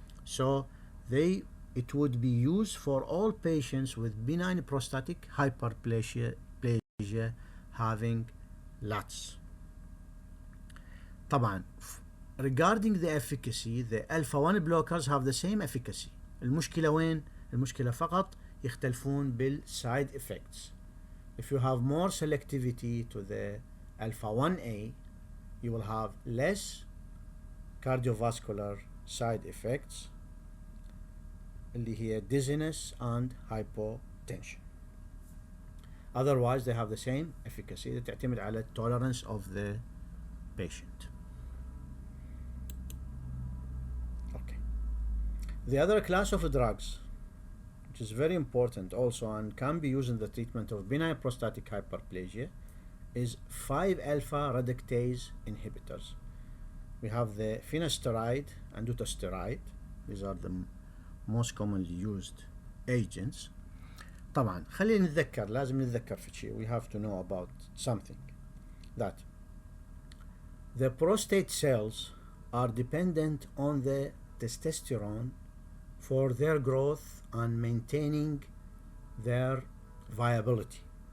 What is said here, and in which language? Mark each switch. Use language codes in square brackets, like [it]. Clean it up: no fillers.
[en] So it would be used for all patients with benign prostatic hyperplasia having LUTS. طبعا regarding the efficacy, the alpha 1 blockers have the same efficacy. [ar] المشكلة وين؟ المشكلة فقط يختلفون بالside effects. [en] If you have more selectivity to the alpha 1A, you will have less cardiovascular side effects [ar] اللي هي [en] dizziness and hypotension. Otherwise they have the same efficacy. [ar] تعتمد على [en] tolerance of the patient. Okay. The other class of drugs, which is very important also and can be used in the treatment of benign prostatic hyperplasia, is 5-alpha reductase inhibitors. We have the finasteride and dutasteride. These are the most commonly used agents. [ar] طبعا خلينا نتذكر، لازم نتذكر في شيء. [en] We have to know about something, that the prostate cells are dependent on the testosterone for their growth and maintaining their viability.